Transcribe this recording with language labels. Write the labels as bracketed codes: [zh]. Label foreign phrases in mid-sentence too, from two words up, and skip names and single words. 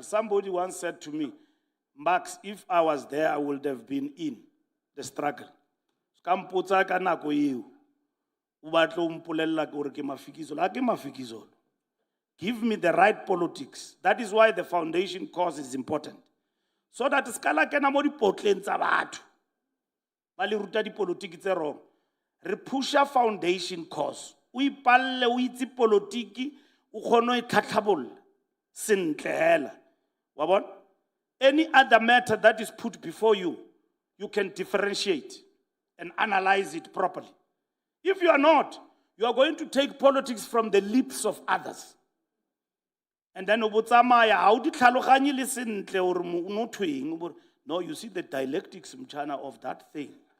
[en] Somebody once said to me, Max, if I was there, I would have been in the struggle. Give me the right politics. That is why the foundation cause is important. So that [tn] skala kena mo di potleng tsa batho. Ba le ruta di politiki tse wrong. Re pusha [en] foundation cause. [tn] O ipalle o itse politiki o kgone e tlhatlhabolla sentle hela. Wa bona? [en] Any other matter that is put before you, you can differentiate and analyze it properly. If you are not, you are going to take politics from the lips of others. And then no, you see the dialectics of that thing.